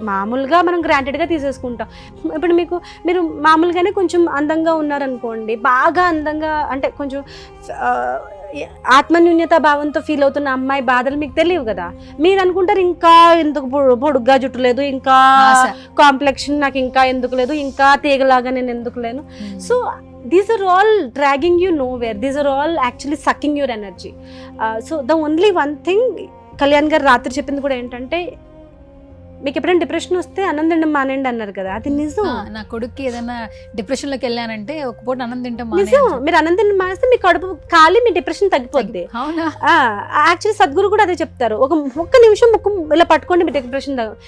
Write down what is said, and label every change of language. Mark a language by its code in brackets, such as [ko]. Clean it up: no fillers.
[te] మామూలుగా మనం గ్రాంటెడ్గా తీసేసుకుంటాం. ఇప్పుడు మీరు మామూలుగానే కొంచెం అందంగా ఉన్నారనుకోండి, బాగా అందంగా అంటే కొంచెం ఆత్మన్యూన్యత భావంతో ఫీల్ అవుతున్న అమ్మాయి బాధలు మీకు తెలియవు కదా. మీరు అనుకుంటారు ఇంకా ఎందుకు పొడుగ్గా జుట్టు లేదు, ఇంకా కాంప్లెక్షన్ నాకు ఇంకా ఎందుకు లేదు, ఇంకా తీగలాగా నేను ఎందుకు లేను. [en] So these are all dragging you nowhere. These are all actually sucking your energy. So the only one thing [te] Kalyan గారు రాత్రి చెప్పింది కూడా ఏంటంటే, మీకు ఎప్పుడైనా డిప్రెషన్ వస్తే అన్నం తినడం మానేయండి అన్నారు కదా, అది నిజం. నా కొడుక్కి ఏదైనా డిప్రెషన్లోకి వెళ్ళానంటే ఒక పూట అన్నం తింటాం నిజం. మీరు అన్నం తినడం మానేస్తే మీ కడుపు ఖాళీ, మీ డిప్రెషన్ తగ్గిపోద్ది. యాక్చువల్లీ సద్గురు కూడా అదే చెప్తారు, ఒక్క నిమిషం ముక్కు ఇలా పట్టుకోండి మీ డిప్రెషన్ తగ్గ.